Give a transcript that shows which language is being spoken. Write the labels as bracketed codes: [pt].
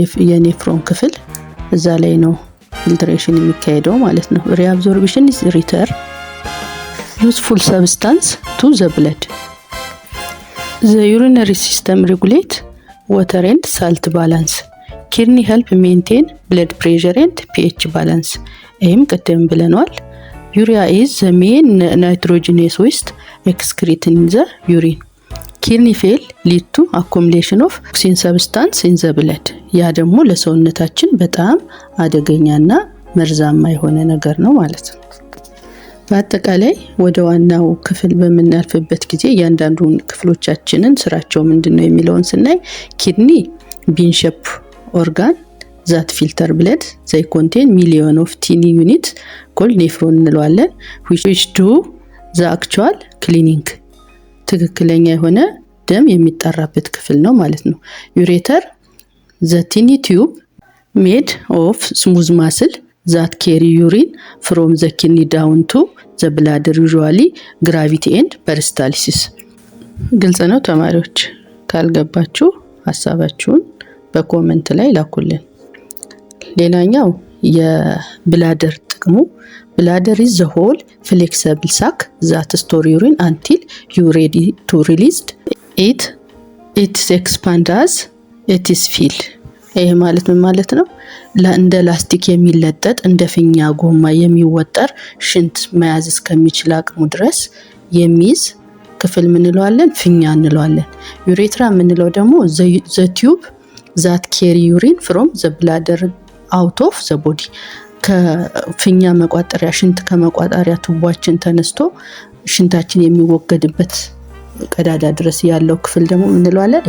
[am] የኔፍሮን ክፍል እዛ ላይ ነው ፊልትሬሽን የሚካሄደው ማለት ነው። [en] ሪአብዞርፕሽን ኢዝ ሪተርን ዩዝፉል ሰብስታንስ ቱ ዘ ብለድ። ዘ ዩሪነሪ ሲስተም ሬጉሌት water and salt balance. Kidney help maintain blood pressure and pH balance. [am] ይህም ቅድም ብለናል። [en] Urea is the main nitrogenous waste excreted in the urine. Kidney fail lead to accumulation of toxin substance in the blood. [am] ያ ደግሞ ለሰውነታችን በጣም አደገኛና መርዛማ የሆነ ነገር ነው ማለት ነው። በአጠቃላይ ወደ ዋናው ክፍል በመናልፍበት ጊዜ እያንዳንዱ ክፍሎቻችንን ስራቸው ምንድነው የሚለውን ስናይ [en] ኪድኒ ቢን ሼፕ ኦርጋን ዛት ፊልተር ብለድ ዘይ ኮንቴን ሚሊዮን ኦፍ ቲኒ ዩኒት ኮልድ ኔፍሮን [am] እንለዋለን [en] which do the actual cleaning [am] ትክክለኛ የሆነ ደም የሚጣራበት ክፍል ነው ማለት ነው። [en] ዩሬተር the tiny tube made of smooth muscle that carry urine from the kidney down to the bladder usually gravity and peristalsis። [am] ግልጽ ነው ተማሪዎች? ካልገባችሁ ሐሳባችሁን በኮሜንት ላይ ላኩልን። ሌላኛው የብላደር ጥቅሙ [en] bladder is the whole flexible sac that store urine until you ready to release it. It expands as it is filled። [am] ይሄ ማለት ምን ማለት ነው? እንደ ላስቲክ የሚለጠጥ እንደ ፊኛ ጎማ የሚወጠር ሽንት መያዝ እስከሚችል አቅሙ ድረስ የሚይዝ ክፍል ምን እንለዋለን? ፊኛ እንለዋለን። ዩሬትራ የምንለው ደግሞ [en] the tube that carry urine from the bladder out of the body። [am] ከፊኛ መቋጠሪያ ሽንት ከመቋጠሪያ ቱቦአችን ተነስቶ ሽንታችን የሚወገድበት ቀዳዳ ድረስ ያለው ክፍል ደግሞ ምን እንለዋለን?